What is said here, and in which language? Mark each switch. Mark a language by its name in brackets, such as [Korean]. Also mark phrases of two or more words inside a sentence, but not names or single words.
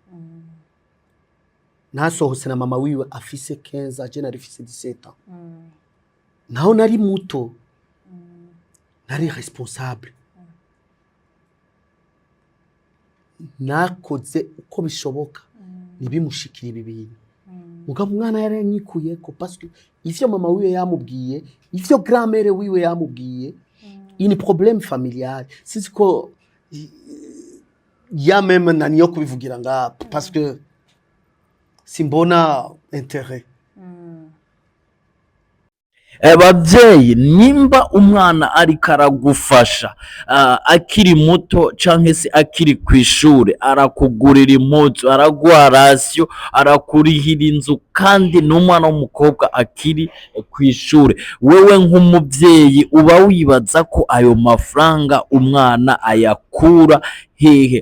[Rundi] Nasohotse na mama wiwe afise 15, je narifise 17 ans. Naho nari muto, nari responsable, nakoze uko bishoboka nibimushikira ibi bintu. Mugabo umwana yaranyikuye ko [French] parce que [Rundi] ivyo mama wiwe yamubwiye, ivyo grand-mère wiwe yamubwiye, [French] ini problème familial. [Rundi] Sisi ko ya même nani yo kubivugira nga, [French] parce que [Rundi] simbona intérêt. Abavyeyi, nimba umwana ariko aragufasha akiri muto canke se akiri kw'ishure, arakugurira impuzu, araguha ratio, arakurihira inzu, kandi n'umwana w'umukobwa akiri kw'ishure, wewe nk'umuvyeyi uba wibaza ko ayo mafaranga umwana ayakura hehe?